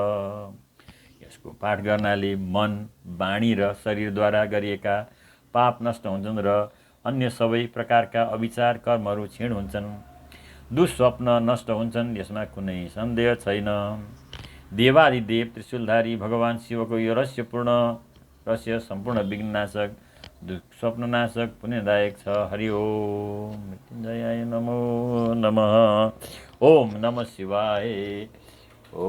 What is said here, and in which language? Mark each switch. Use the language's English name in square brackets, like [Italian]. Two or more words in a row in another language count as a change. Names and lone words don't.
[Nepali] यसको पाठ गर्नाले मन, वाणी र शरीरद्वारा गरिएका पाप नष्ट हुन्छन् र अन्य सबै प्रकारका अविचार कर्महरू क्षीण हुन्छन्। दुःस्वप्न नष्ट हुन्छन्, यसमा कुनै सन्देह छैन। देवादिदेव त्रिशूलधारी भगवान शिवको यो रहस्य सम्पूर्ण विघ्ननाशक, स्वप्ननाशक, पुण्यदायक छ। [Sanskrit] हरि ओम मृत्युञ्जयाय नमो नमः। ओम नमः शिवाय। ओम